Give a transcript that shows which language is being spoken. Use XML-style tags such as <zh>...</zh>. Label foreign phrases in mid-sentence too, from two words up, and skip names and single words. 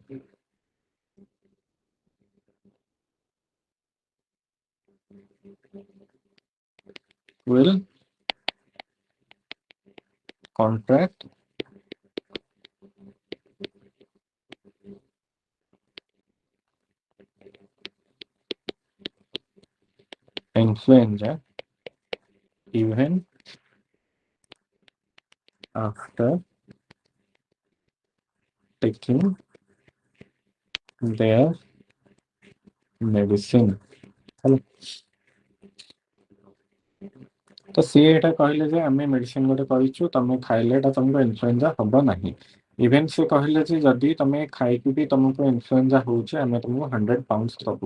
<en>will contract influenza even after taking their medicine ହେଲା।</en> <or>ତ ସିଏ ଏଇଟା କହିଲେ ଯେ ଆମେ ମେଡିସିନ ଗୋଟେ କରିଛୁ ତମେ ଖାଇଲେ ଏଟା ତମକୁ ଇନଫ୍ଲୁଏଞ୍ଜା ହବ ନାହିଁ। ଇଭେନ୍ ସେ କହିଲେ ଯେ ଯଦି ତମେ ଖାଇକି ବି ତମକୁ ଇନଫ୍ଲୁଏଞ୍ଜା ହଉଛି ଆମେ ତମକୁ 100 ପାଉଣ୍ଡସ୍ ଦବୁ।</or>